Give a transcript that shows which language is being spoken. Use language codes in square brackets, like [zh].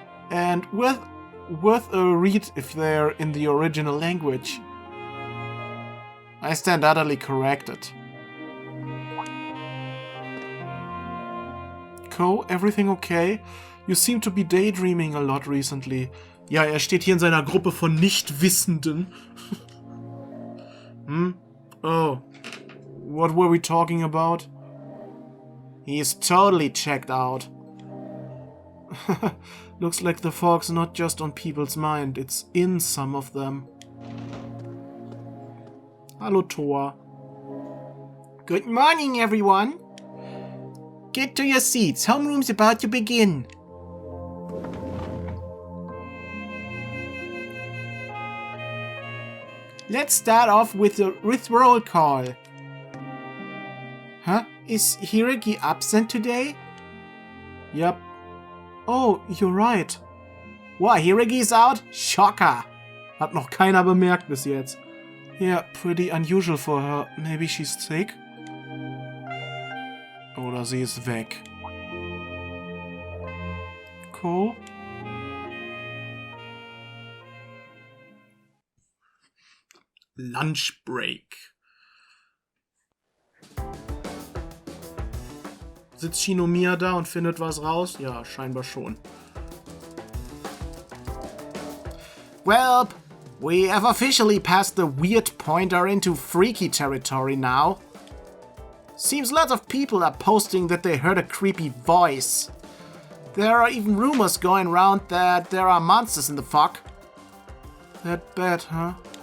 [en] And worth a read if they're in the original language. I stand utterly corrected. Kous, everything okay? You seem to be daydreaming a lot recently. [de] Ja, er steht hier in seiner Gruppe von Nichtwissenden. [en] Oh. What were we talking about? He's totally checked out. Looks like the fog's not just on people's mind, it's in some of them. Hallo, Toa. Good morning, everyone. Get to your seats. Homeroom's about to begin. Let's start off with roll call. Huh? Is Hiragi absent today? Yep. Oh, you're right. What, Hiragi's out? Shocker. [de] Hat noch keiner bemerkt bis jetzt. [en] Yeah, pretty unusual for her. Maybe she's sick? [de] Oder sie ist weg. [en] Cool. Lunch break. [de] Sitzt Shinomiya da und findet was raus? Ja, scheinbar schon. [en] Well, we have officially passed the weird pointer into freaky territory now. Seems lots of people are posting that they heard a creepy voice. There are even rumors going around that there are monsters in the fog. That bad, huh?